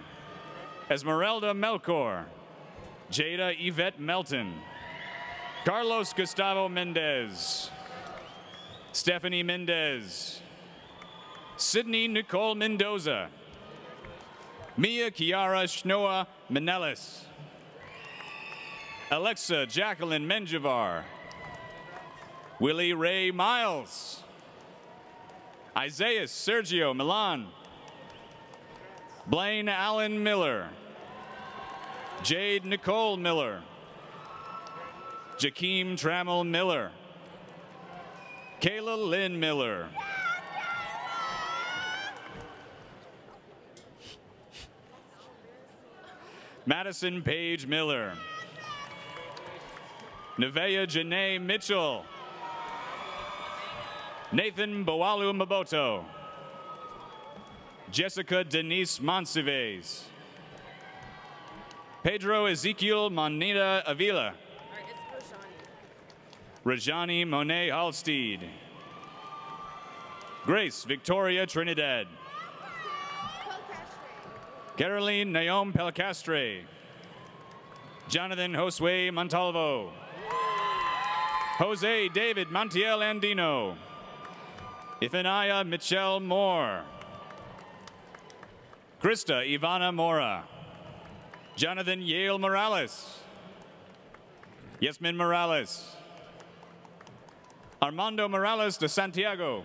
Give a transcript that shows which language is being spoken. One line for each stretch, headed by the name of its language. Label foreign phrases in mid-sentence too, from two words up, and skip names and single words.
English: Esmeralda Melchor. Jada Yvette Melton. Carlos Gustavo Mendez. Stephanie Mendez. Sydney Nicole Mendoza. Mia Kiara Shnoa Menelis. Alexa Jacqueline Menjivar. Willie Ray Miles. Isaiah Sergio Milan. Blaine Allen Miller. Jade Nicole Miller. Jakeem Trammell Miller. Kayla Lynn Miller. Madison Page Miller. Nevaeh Janae Mitchell. Nathan Boalu Maboto. Jessica Denise Monsivais. Pedro Ezekiel Monita Avila. Rajani Monet Halstead. Grace Victoria Trinidad. Caroline Naomi Pelcastre. Jonathan Josue Montalvo. Jose David Montiel Andino. Ifanaya Michelle Moore. Krista Ivana Mora. Jonathan Yale Morales. Yasmin Morales. Armando Morales de Santiago.